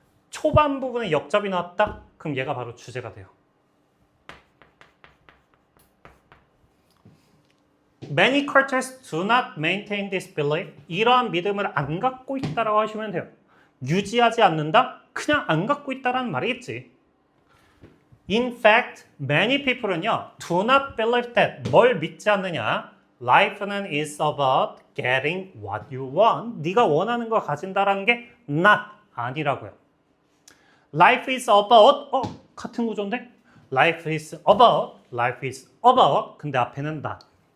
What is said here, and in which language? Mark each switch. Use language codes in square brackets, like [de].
[ko] 초반 부분에 역접이 나왔다. 그럼 얘가 바로 주제가 돼요. [en] Many cultures do not maintain this belief. [ko] 이러한 믿음을 안 갖고 있다라고 하시면 돼요. 유지하지 않는다? 그냥 안 갖고 있다라는 말이겠지. [en] In fact, many people은요, do not believe that. [ko] 뭘 믿지 않느냐? [en] Life는 is about getting what you want. [ko] 네가 원하는 걸 가진다라는 게 not 아니라고요. [en] Life is about [ko] 같은 구조인데? [en] Life is about [ko] 근데 앞에는 [en] not.